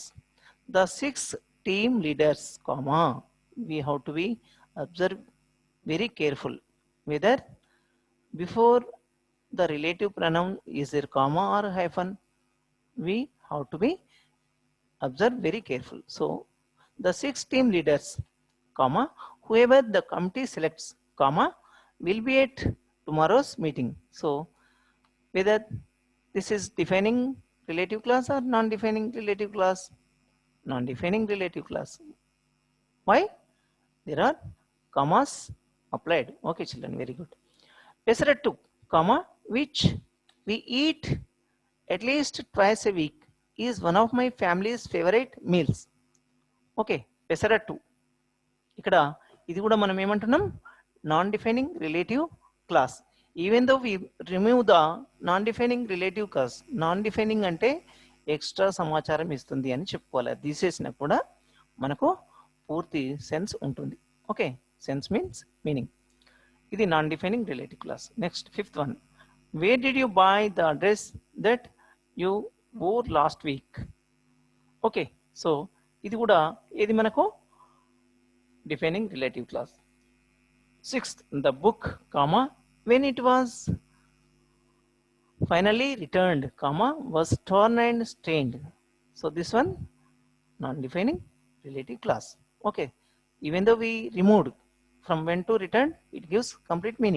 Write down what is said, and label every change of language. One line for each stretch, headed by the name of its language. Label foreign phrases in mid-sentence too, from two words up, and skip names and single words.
English: The 6 team leaders, comma, we have to be observe very careful whether before the relative pronoun is there comma or hyphen. We have to be observe very careful. So the 6 team leaders, comma, whoever the committee selects, comma, will be at tomorrow's meeting. So whether this is defining relative clause or non-defining relative clause? Non-defining relative clause. Why? There are commas applied. Okay children, very good. Pesarattu, comma, which we eat at least twice a week, is one of my family's favorite meals. Okay, pesarattu.
Telugu: ఇక్కడ ఇది కూడా మనం ఏమంటున్నాం,
English: non defining relative clause. even though we remove the non defining relative clause. non defining
Telugu: అంటే ఎక్స్ట్రా సమాచారం ఇస్తుంది అని చెప్పుకోవాలి. అది తీసేసినా కూడా మనకు పూర్తి సెన్స్ ఉంటుంది.
English: okay, sense means meaning. ఇది non defining relative clause. next fifth one. where did you buy the dress that you wore last week? okay, so
Telugu: ఇది కూడా ఏది మనకు
English: defining relative clause. Sixth, the book, comma, when it was finally returned, comma, was torn and stained. So this one non-defining relative clause. Okay, even though we removed from when to return, it gives complete meaning.